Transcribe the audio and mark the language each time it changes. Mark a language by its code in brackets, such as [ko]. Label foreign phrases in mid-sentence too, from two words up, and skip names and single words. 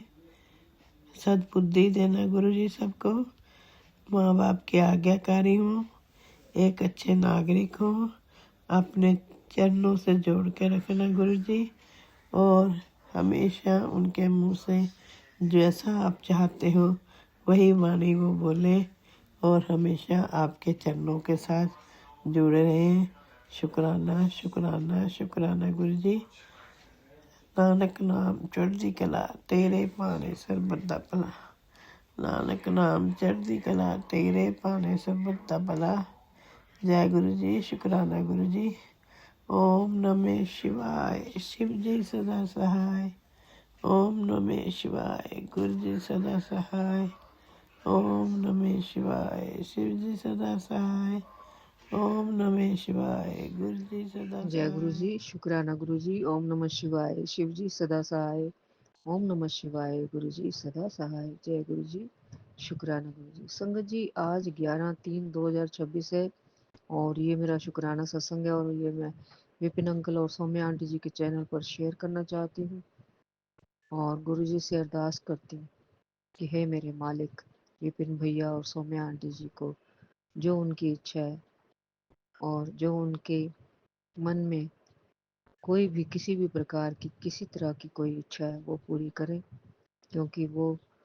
[hi] सद्बुद्धि देना गुरु जी सबको, माँ बाप के आज्ञाकारी हों, एक अच्छे नागरिक हों, अपने चरणों से जोड़ के रखना गुरु जी, और हमेशा उनके मुंह से जैसा आप चाहते हो वही वाणी वो बोले, और हमेशा आपके चरणों के साथ जुड़े रहें। शुक्राना शुक्राना शुक्राना गुरु जी। [pa] ਨਾਨਕ ਨਾਮ ਚੜ੍ਹਦੀ ਕਲਾ ਤੇਰੇ ਭਾਣੇ ਸਰਬੱਤ ਦਾ ਭਲਾ, ਨਾਨਕ ਨਾਮ ਚੜ੍ਹਦੀ ਕਲਾ ਤੇਰੇ ਭਾਣੇ ਸਰਬੱਤ ਦਾ ਭਲਾ। [hi] जय गुरु जी, शुक्राना गुरु जी। [sa] ओम नमः शिवाय, [hi] शिव जी सदा सहाय। [sa] ओम नमः शिवाय, [hi] गुरु जी सदा सहाय। [sa] ओम नमः शिवाय, [hi] शिव जी सदा सहाय। [sa] ओम नमः शिवाय, [hi] गुरु जी सदा जय गुरु जी, शुक्राना गुरु जी। [sa] ओम नमः शिवाय, [hi] शिव जी सदा सहाय। [sa] ओम नमः शिवाय, [hi] गुरु जी सदा सहाय। जय गुरु जी, शुक्राना गुरु जी। संगत जी, आज 11/3/2026 है और ये मेरा शुक्राना सत्संग है, और ये मैं विपिन अंकल और सौम्या आंटी जी के चैनल पर शेयर करना चाहती हूँ, और गुरु जी से अरदास करती हूँ कि हे मेरे मालिक, विपिन भैया और सौम्या आंटी जी को जो उनकी इच्छा है और जो उनके मन में कोई भी किसी भी प्रकार की किसी तरह की कोई इच्छा है वो पूरी करें, क्योंकि वो